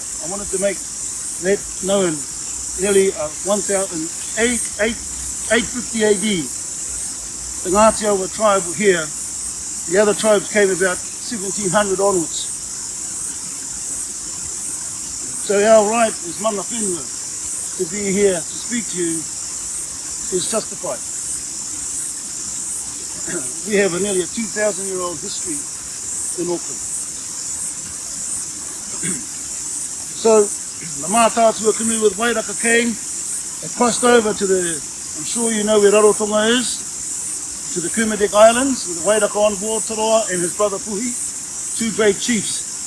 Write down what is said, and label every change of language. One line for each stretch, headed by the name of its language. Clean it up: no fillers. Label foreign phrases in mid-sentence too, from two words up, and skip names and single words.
English: I wanted to make that known. Nearly 850 AD, the Ngāti Awa tribe were here. The other tribes came about 1700 onwards. So our right as
Māori: mana whenua
English: to be here to speak to you is justified. We have nearly a 2,000-year-old history in Auckland. So the Matua Pouroto canoe with Wairaka came and crossed over to the, I'm sure you know where Rarotonga is, to the Kermadec Islands with Wairaka on board, Toroa and his brother Puhi, two great chiefs.